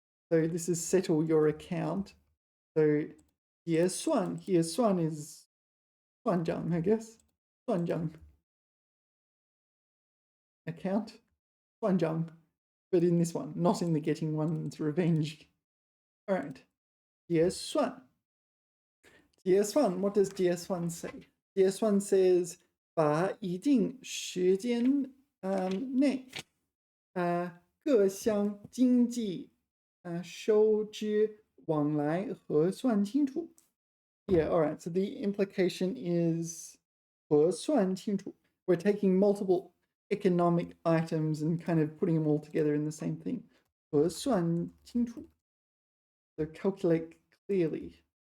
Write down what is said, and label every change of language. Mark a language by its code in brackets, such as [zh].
[en] So this is settle your account. So 结算 here, 算 is 算账, I guess. [zh] 算账. [en] Account. 算账. But in this one, not in the getting one's revenge. All right. 结算. 结算, what does 结算 say? [zh] 结算 says 把一定时间内各项经济收支往来核算清楚. [en] Yeah, all right. So the implication is 核算清楚. We're taking multiple economic items and kind of putting them all together in the same thing. 核算清楚.So calculate clearly.